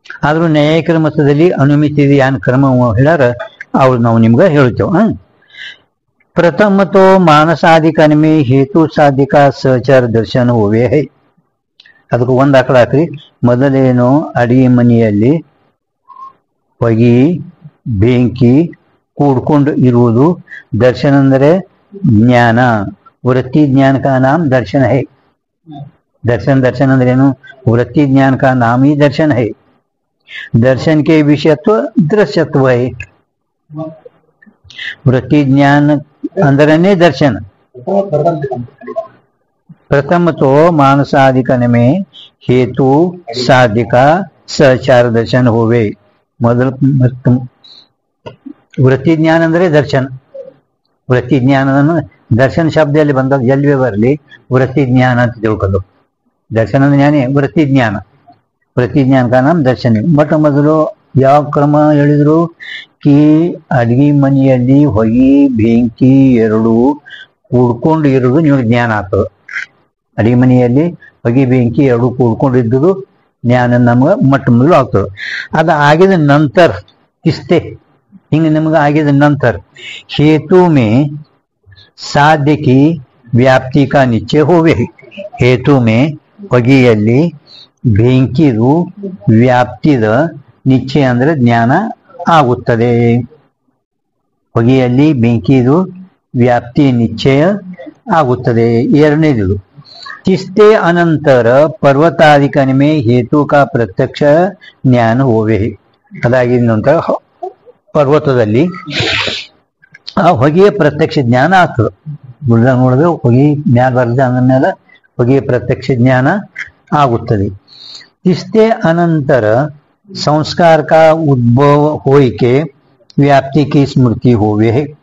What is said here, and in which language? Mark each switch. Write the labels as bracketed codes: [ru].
[kn] ಆದ್ರೂ ನ್ಯಾಯಿಕರ ಮತದಲ್ಲಿ ಅನುಮಿತಿ ಏನ್ ಕ್ರಮ ಹೇಳ್ಯಾರ ಅವ್ರು ನಾವು ನಿಮ್ಗೆ ಹೇಳ್ತೇವೆ. [hi] प्रथम तो मानसाधिकरण में हेतु साध्य का सहचार दर्शन होवे है. [kn] ಅದಕ್ಕೆ ಒಂದು ದಾಖಲ ಹಾಕ್ರಿ. ಮೊದಲೇನು ಅಡಿಗೆ ಮನೆಯಲ್ಲಿ ಹೊಗೆ ಬೆಂಕಿ ಕೂಡ್ಕೊಂಡು ಇರುವುದು ದರ್ಶನ ಅಂದರೆ ಜ್ಞಾನ. [hi] ವೃತ್ತಿ ಜ್ಞಾನ का नाम दर्शन है. [kn] दर्शन ಅಂದ್ರೆ ಏನು? [hi] वृत्ति ज्ञान का नाम ही दर्शन है. दर्शन के विषयत्व दृश्यत्व है. वृत्ति ज्ञान अंदरने दर्शन. प्रथम तो मानसाधिकरण में हेतु साध्य का सहचार दर्शन होवे. [kn] ಮೊದಲು ವೃತ್ತಿ ಜ್ಞಾನ ಅಂದ್ರೆ ದರ್ಶನ. ವೃತ್ತಿ ಜ್ಞಾನವನ್ನು ದರ್ಶನ ಶಬ್ದದಲ್ಲಿ ಬಂದಾಗ ಎಲ್ಲಿ ಬರಲಿ ವೃತ್ತಿ ಜ್ಞಾನ ಅಂತ ತಿಳ್ಕೊಂಡು. [hi] दर्शन ज्ञानी वृत्ति ज्ञान. वृत्ति ज्ञान का नाम दर्शन है. [kn] ಮೊಟ್ಟ ಮೊದಲು ಯಾವ ಕ್ರಮ ಹೇಳಿದ್ರು? ಕಿ ಅಡಿಗೆ ಮನೆಯಲ್ಲಿ ಹೊಗೆ ಬೆಂಕಿ ಎರಡು ಕೂಡ್ಕೊಂಡು ಇರೋದು ನಿಮಗೆ ಜ್ಞಾನ ಆಗ್ತದೆ. ಅಡಿಗೆ ಮನೆಯಲ್ಲಿ ಹೊಗೆ ಬೆಂಕಿ ಎರಡು ಕೂಡ್ಕೊಂಡಿದ್ದು ಜ್ಞಾನ ನಮ್ಗೆ ಮೊಟ್ಟ ಮೊದಲು ಆಗ್ತದೆ. ಅದು ಆಗಿದ ನಂತರ ಇಷ್ಟೇ ಹಿಂಗೆ ನಿಮ್ಗೆ ಆಗಿದ ನಂತರ [hi] हेतु में साध्य की व्याप्ति का निश्चय होवे. हेतु में [kn] ಹೊಗೆಯಲ್ಲಿ ಬೆಂಕಿದು ವ್ಯಾಪ್ತಿದ ನಿಶ್ಚಯ ಅಂದ್ರೆ ಜ್ಞಾನ ಆಗುತ್ತದೆ. ಹೊಗೆಯಲ್ಲಿ ಬೆಂಕಿದು ವ್ಯಾಪ್ತಿ ನಿಶ್ಚಯ ಆಗುತ್ತದೆ. ಎರಡನೇದು ತಿಸ್ತೆ ಅನಂತರ ಪರ್ವತಾಧಿಕರಣ [hi] में हेतु का प्रत्यक्ष ज्ञान होवे. [kn] ಅದಾಗಿದ ನಂತರ ಪರ್ವತದಲ್ಲಿ ಆ ಹೊಗೆಯ ಪ್ರತ್ಯಕ್ಷ ಜ್ಞಾನ ಆಗ್ತದೆ. ನೋಡಿದ್ರೆ ಹೊಗೆ ಜ್ಞಾನ ಬರ್ತದೆ, ಅಂದ್ಮೇಲೆ ಹೊಗೆಯ ಪ್ರತ್ಯಕ್ಷ ಜ್ಞಾನ ಆಗುತ್ತದೆ. [hi] इसके अनंतर संस्कार का उद्भव होय के व्याप्ति की स्मृति होवे है.